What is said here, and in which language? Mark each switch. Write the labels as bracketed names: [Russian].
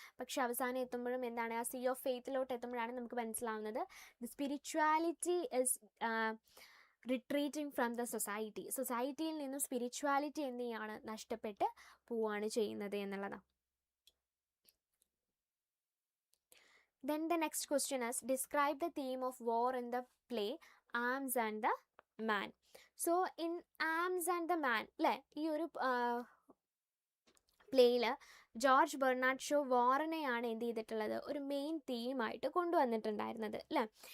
[Malayalam] പക്ഷെ അവസാനം എത്തുമ്പോഴും എന്താണ്, ആ സീ ഓഫ് ഫെയ്ത്തിലോട്ട് എത്തുമ്പോഴാണ് നമുക്ക് മനസ്സിലാവുന്നത് [English] the spirituality is retreating from the [Malayalam] സൊസൈറ്റിയിൽ നിന്നും സ്പിരിച്വാലിറ്റി എന്ത് ചെയ്യാണ്, നഷ്ടപ്പെട്ട് പോവുകയാണ് ചെയ്യുന്നത് എന്നുള്ളതാണ്. [English] Then the next question is, describe the theme of war in the play Arms and the Man. [Malayalam] So in Arms and the Man അല്ലേ, ഈ ഒരു പ്ലേയിൽ ജോർജ് ബെർണാഡ് ഷോ വാറിനെയാണ് എന്ത് ചെയ്തിട്ടുള്ളത്, ഒരു മെയിൻ തീമായിട്ട് കൊണ്ടുവന്നിട്ടുണ്ടായിരുന്നത് അല്ലേ.